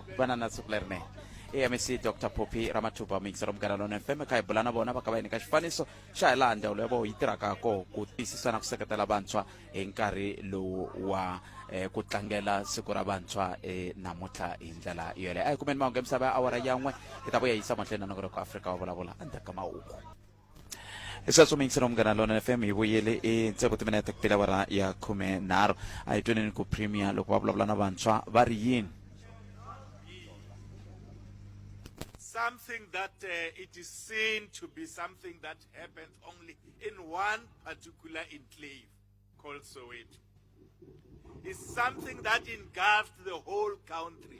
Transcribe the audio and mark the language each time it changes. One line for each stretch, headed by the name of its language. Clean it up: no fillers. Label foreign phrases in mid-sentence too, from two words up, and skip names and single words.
Tsonga: n'wina vana na siku lerinene MEC Dr Phophi Ramathuba mixer Mgangalona FM ka hi bula na vona va ka va nyika xifaniso xa hi laha ndzawulo ya vo yi tirhaka ko ku tiyisisa na ku seketela vantshwa hi nkarhi lowu wa ku tlangela siku ra vantshwa namuntlha hi ndlela yoleyo a hi kumeni mahungu ya misava ya awara yan'we hi ta vuya yisa mahlweni na nongoro ku Afrika wa vulavula endzhaku ka mahungu sweswo mixer Mgangalona FM hi vuyele ntsevu timinete ku pela awara ya 13 a hi tweneni ku premier loko va vulavula na vantshwa va ri yini
English: something that it is seen to be something that happens only in one particular enclave called Soweto. It's something that engulfed the whole country.